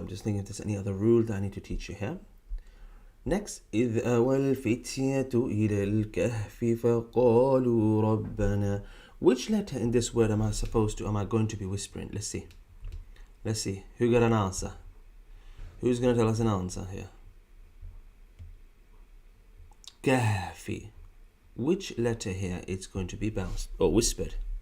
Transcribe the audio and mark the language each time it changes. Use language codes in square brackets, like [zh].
[en] I'm just thinking if there's any other rule that I need to teach you here. Next. [ar] إذ أوى الفتية إلى الكهف فقالوا ربنا. [en] Which letter in this word am I going to be whispering? Let's see. Who got an answer? Who's going to tell us an answer here? Kahfi. Which letter here is going to be bounced or whispered?